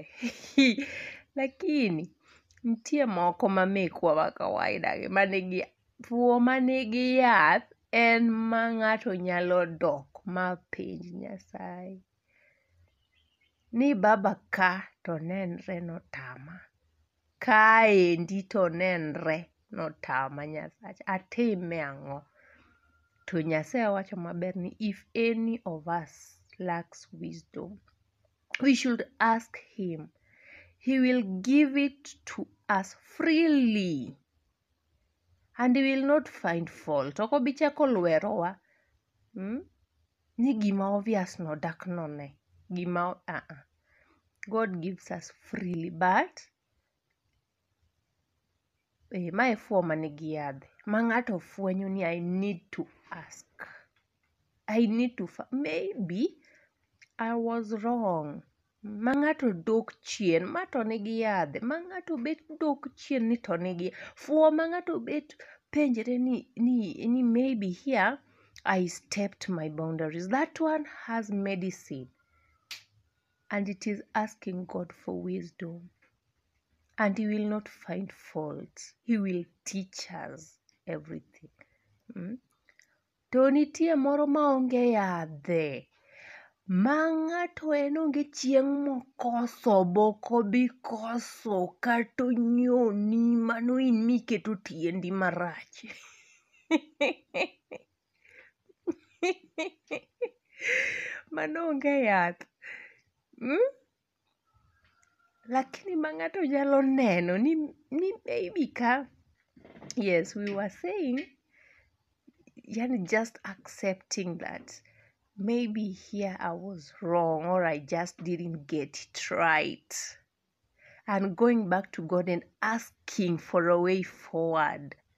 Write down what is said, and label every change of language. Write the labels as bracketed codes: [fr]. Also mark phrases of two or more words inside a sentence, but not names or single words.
[luo] Lakini nitie moko ma mekwa ma kawaida gi manigi fuo manigi yath en ma ng'ato nyalo dok ma penj Nyasaye ni baba ka to nenre notama. Kaendi to nenre notama Nyasacha. Atime ang'o? To Nyasaye wacho maber ni [en] if any of us lacks wisdom, we should ask him. He will give it to us freely. And he will not find fault. [luo] Ok obichako lwerowa. Ni gima obvious no dak none. [en] God gives us freely. [luo] But mae fuo manigi yadhe. Ma ng'ato fwenyo ni [en] I need to ask. I need to maybe I was wrong. [luo] Ma ng'ato dok chien ma to nigi yadhe. Ma ng'ato bet dok chien ni to nigi. Fuo ma ng'ato bet penjre ni [en] maybe here I stepped my boundaries. That one has medicine. and it is asking God for wisdom. And He will not find fault. He will teach us everything. [luo] To nitie moro maonge yadhe. Ma ng'ato en onge chieng' mokoso, boko bi koso, kata onyoni, mano in miketo tiendi marach. Mano onge yath. Lakini ma ng'ato nyalo neno ni maybe ka, [en] yes, we were saying, yani just accepting that maybe here I was wrong or I just didn't get it right. And going back to God and asking for a way forward.